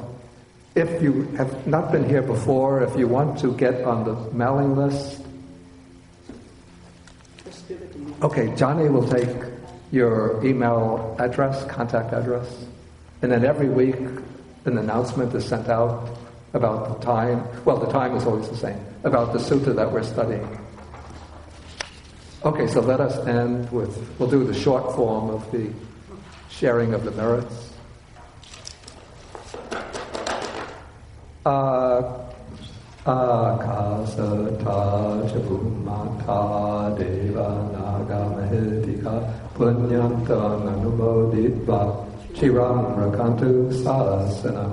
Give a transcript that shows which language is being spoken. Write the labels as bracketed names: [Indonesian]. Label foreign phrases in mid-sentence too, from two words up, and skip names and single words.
[English] If you have not been here before, if you want to get on the mailing list, okay, Johnny will take your email address, contact address, and then every week an announcement is sent out about the time. Well, the time is always the same, about the sutta that we're studying. Okay, so let us end with, we'll do the short form of the sharing of the merits. [Pali] Akasata chabumata deva naga mahitika punyantam anumoditva chiram rakantu sasanam.